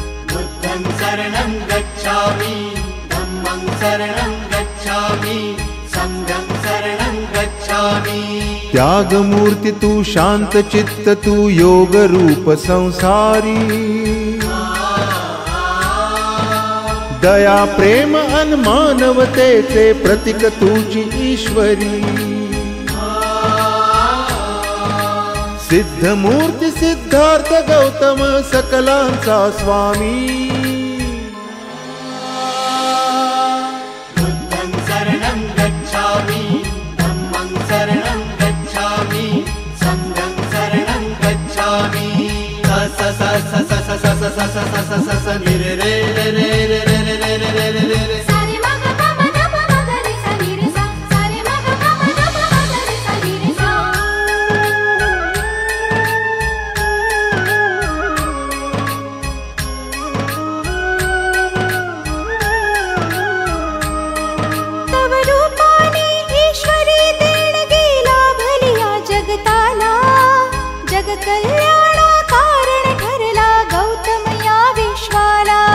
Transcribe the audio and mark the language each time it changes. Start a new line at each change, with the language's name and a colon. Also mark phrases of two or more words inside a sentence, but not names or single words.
Pali: बुद्धं शरणं गच्छामि, धम्मं शरणं गच्छामि, संघं शरणं गच्छामि
Marathi: त्यागमूर्ति तू शांत चित्त तू योग रूप संसारी दया प्रेम अन मानवतेचे प्रतीक तुझी ईश्वरी सिद्ध मूर्ती सिद्धार्थ गौतम सकलांचा स्वामी
Pali: बुद्धं शरणं गच्छामि धम्मं शरणं गच्छामि संघं शरणं गच्छामि स स स स स स स स स स स स नि रे रे रे रे रे रे रे रे रे रे रे सारे मग पम नम मगरि सा नि रे सा सारे मग पम नम मगरि सा नि रे सा
Marathi: तव रूपाने ईश्वरी देणगी लाभलिया जगताला जग कल्याणा कारण ठरला गौतम या विश्वाला